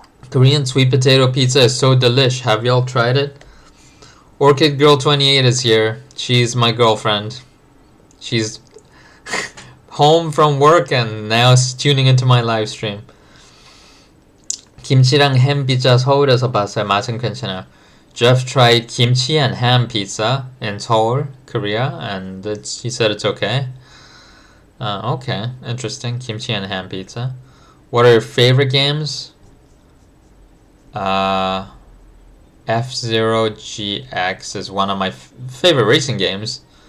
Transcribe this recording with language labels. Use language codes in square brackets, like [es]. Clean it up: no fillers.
[en] Korean sweet potato pizza is so delish. Have y'all tried it? Orchid Girl 28 is here. She's my girlfriend. She's home from work and now tuning into my live stream. [ko] 김치랑 햄 피자 서울에서 봤어요. 맛은 괜찮아요. [en] Jeff tried kimchi and ham pizza in Seoul, Korea, and he said it's okay. Okay, interesting. Kimchi and ham pizza. What are your favorite games? F-Zero GX is one of my favorite racing games.